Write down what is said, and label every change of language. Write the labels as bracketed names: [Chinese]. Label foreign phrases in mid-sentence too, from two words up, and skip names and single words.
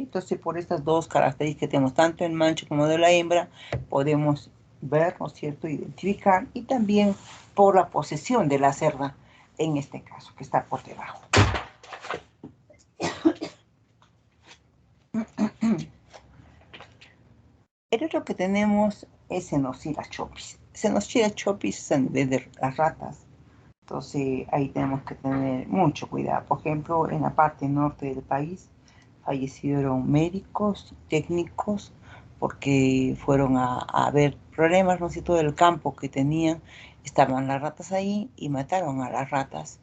[Spanish] Entonces, por estas dos características que tenemos, tanto en macho como de la hembra, podemos ver, ¿no es cierto?, identificar, y también por la posesión de la cerda, en este caso, que está por debajo. El otro que tenemos es Cenosiras chopis. Cenosiras chopis es a nivel de las ratas. Entonces, ahí tenemos que tener mucho cuidado. Por ejemplo, en la parte norte del país fallecieron médicos, técnicos, porque fueron a ver problemas, ¿no es cierto?, del campo que tenían. Estaban las ratas ahí y mataron a las ratas.